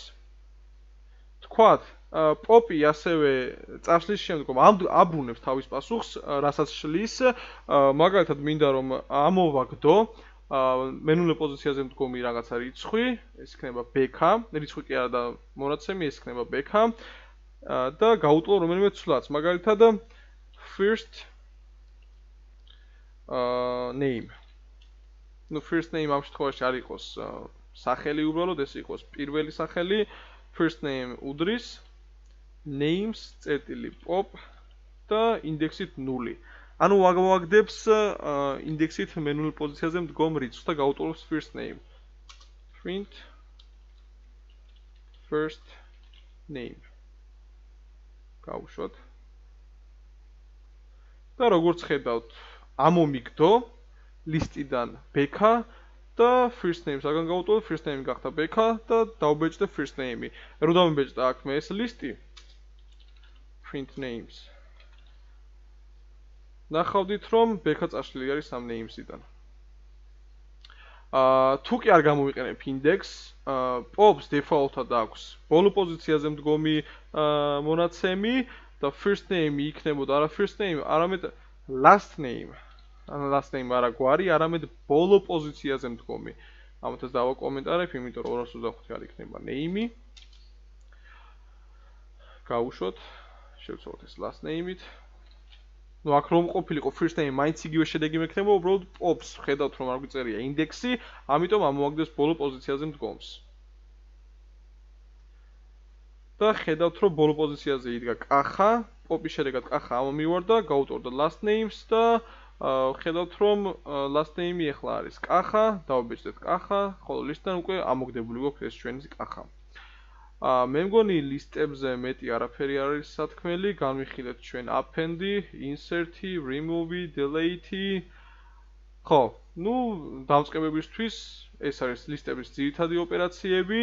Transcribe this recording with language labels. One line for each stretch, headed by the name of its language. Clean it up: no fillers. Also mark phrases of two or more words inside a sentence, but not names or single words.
Georgian: თქვათ, პოპი ასევე წაშლის შემდგომ აბრუნებს თავის პასუხს, რასაც შლის, მაგალითად მინდა რომ ამოვაგდო მენული პოზიციაზე მდგომი რაღაცა რიცხვი, ეს იქნება ბექა, რიცხვი კი არა და მონაცემი, ეს იქნება ბექა და გაუტოლო რომელიმე ცვლაც, მაგალითად
English: first name. First name
Georgian: ამ შემთხვევაში არ იყოს სახელი უბრალოდ, ეს იყოს პირველი სახელი,
English: first name
Georgian: უდრის names წერტილი pop და ინდექსით 0. ანუ ვაგდებს ინდექსით მენულ პოზიციაზე მდგომ რიცხვს და გაუტოლოს
English: first name. Print first name.
Georgian: გავუშვათ. და როგორც ხედავთ, ამომიგდო ლისტიდან ბექა და
English: first name
Georgian: საგან გავუტოვე,
English: first name
Georgian: გახდა ბექა და დავბეჭდე
English: first name-
Georgian: ი. რო დავბეჭდა აქ მე ეს ლისტი
English: print names.
Georgian: ნახავდით რომ ბექა წაშლილი არის ამ names-იდან. თუ კი არ გამოვიყენებ index,
English: pops default-
Georgian: ად აქვს ბოლო პოზიციაზე მდგომი მონაცემი და
English: first name
Georgian: იქნებოდა არა
English: first name,
Georgian: არამედ
English: last name. Last name
Georgian: არა გვარი, არამედ ბოლო პოზიციაზე მდგომი. ამათაც დავაკომენტარებ, იმიტომ რომ 225 არ იქნება name-ი. გავუშვოთ, შევცვალოთ ეს
English: last name-
Georgian: ით. აქ რომ ყოფილიყო
English: first name,
Georgian: მაინც იგივე შედეგი მექნება, უბრალოდ pops ხედავთ რომ არ გვიწერია ინდექსი, ამიტომ ამოვაგდეს ბოლო პოზიციაზე მდგომს. და ხედავთ რომ ბოლო პოზიციაზე იდგა კახა, pops შედეგად კახა ამომივარდა, გაუტოვდა
English: last names
Georgian: და ხედავთ რომ
English: last name-
Georgian: ი ახლა არის კახა, დავაბეჭდეთ კახა, ხოლო ლისტიდან უკვე ამოგდებული გვაქვს ეს ჩვენი კახა. მე მგონი ლისტებზე მეტი არაფერი არ არის სათქმელი, განვიხილეთ ჩვენ append-ი, insert-ი, remove-ი, delete-ი. ხო, დამწყებებისთვის ეს არის ლისტების ძირითადი ოპერაციები.